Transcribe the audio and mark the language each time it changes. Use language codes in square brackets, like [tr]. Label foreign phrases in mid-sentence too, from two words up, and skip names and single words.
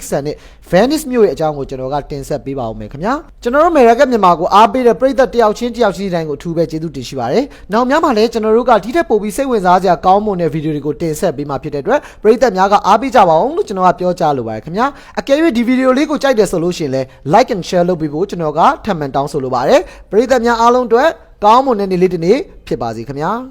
[my] ဆန်တဲ့ Venice မြို့ရဲ့အကြောင်းကိုကျွန်တော်ကတင်ဆက်ပေးပါဦးမယ်ခင်ဗျာကျွန်တော်တို့ America မြန်မာကိုအားပေးတဲ့ပရိသတ်တယောက်ချင်းတိုင်းကိုအထူးပဲကျေးဇူးတင်ရှိပါတယ်နောက်များမှာလည်းကျွန်တော်တို့ကဒီထက်ပိုပြီးစိတ်ဝင်စားစရာကောင်းမွန်တဲ့ဗီဒီယိုတွေကိုတင်ဆက်ပေးမှာဖြစ်တဲ့အတွက်ပရိသတ်များကအားပေးကြပါအောင်လို့ကျွန်တော်ကပြောကြားလိုပါတယ်ခင်ဗျာအကယ်၍ဒီဗီဒီယိုလေးကိုကြိုက်တယ်ဆိုလို့ရှိရင်လည်း [en] like and share [my] လုပ်ပေးဖို့ကျွန်တော်ကထပ်မံတောင်းဆိုလိုပါတယ်ပရိသတ်များအားလုံးအတွက်ကောင်းမွန်တဲ့နေ့လေးတစ်နေ့ဖြစ်ပါစေခင်ဗျာ